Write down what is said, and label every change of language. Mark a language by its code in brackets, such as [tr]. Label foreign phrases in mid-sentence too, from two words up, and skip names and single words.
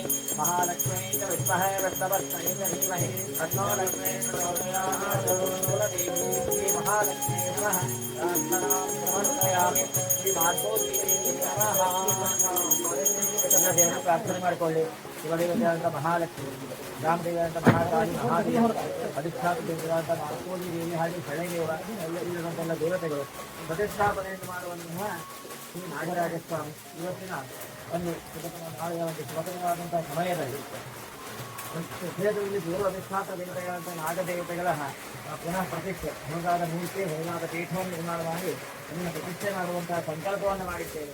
[sa] महालक्ष्मी च विद्महे वृषभस्तये धीमहि तन्नो लक्ष्मी प्रचोदयात्। कुलदेवी महालक्ष्मी नमः प्रार्थनां समर्पयामि। श्री मार्गोदेवी नमः। [kn] ದೇವರ ಪ್ರಾರ್ಥನೆ ಮಾಡಿಕೊಳ್ಳಿ. ಶಿವದೇವತೆಯಾದಂಥ ಮಹಾಲಕ್ಷ್ಮಿ, ರಾಮದೇವಿಯಾದಂಥ ಮಹಾಕಾಳಿ, ಮಹಾದೇವ, ಅಧಿಷ್ಠಾತ ದೇವರಾದಂಥ ಮಾರ್ಕೋಲಿ ದೇವಿ, ಹಾಗೆ ಶಳೆದೇವ, ಇಲ್ಲಿರುವಂತೆಲ್ಲ ದೇವತೆಗಳು ಪ್ರತಿಷ್ಠಾಪನೆಯನ್ನು ಮಾಡುವಂತಹ ಶ್ರೀ ನಾಗರಾಜ ಸ್ವಾಮಿ ಇವತ್ತಿನ ಒಂದು ನಾಳೆಯ ಒಂದು ಶುಭಕರವಾದಂಥ ಸಮಯದಲ್ಲಿ ಕ್ಷೇತ್ರದಲ್ಲಿ ದೇವ ಅಧಿಷ್ಠಾತ ದೇವತೆಗಳಂಥ ನಾಗದೇವತೆಗಳ ಪುನಃ ಪ್ರತಿಷ್ಠೆ, ಹೊರಗಾದ ಮೂರ್ತಿ, ಹೊರಗಾದ ಪೀಠವನ್ನು ನಿರ್ಮಾಣ ಮಾಡಿ ಅದನ್ನು ಪ್ರತಿಷ್ಠೆ ಮಾಡುವಂತಹ ಸಂಕಲ್ಪವನ್ನು ಮಾಡಿದ್ದೇವೆ.